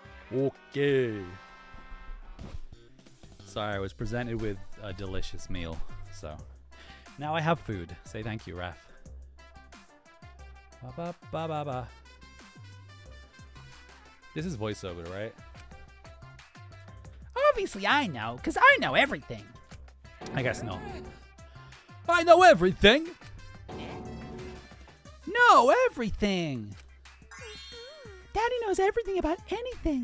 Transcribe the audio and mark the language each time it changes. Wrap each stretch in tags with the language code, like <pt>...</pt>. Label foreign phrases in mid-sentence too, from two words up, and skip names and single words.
<en>Okay. Sorry, I was presented with a delicious meal, so now I have food. Say thank you, Raph. Ba ba ba ba ba. This is voiceover, right? Obviously I know, because I know everything. I guess not. I know everything. No, everything. Daddy knows everything about anything.</en>